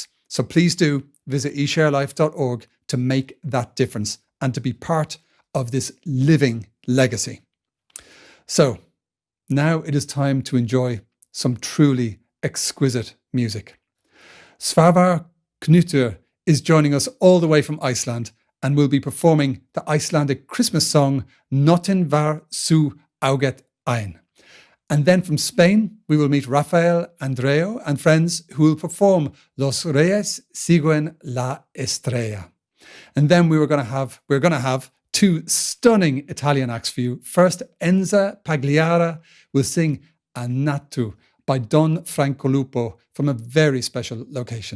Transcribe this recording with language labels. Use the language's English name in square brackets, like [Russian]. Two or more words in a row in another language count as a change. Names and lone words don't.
[English] So please do visit esharelife.org to make that difference and to be part of this living legacy. So now it is time to enjoy some truly exquisite music. Svavar Knútur is joining us all the way from Iceland and will be performing the Icelandic Christmas song Nóttin var sú ágæt ein. And then from Spain, we will meet Rafael Andreu and friends who will perform Los Reyes Siguen la Estrella. And then we're going to have two stunning Italian acts for you. First, Enza Pagliara will sing Annatu by Don Francolupo from a very special location.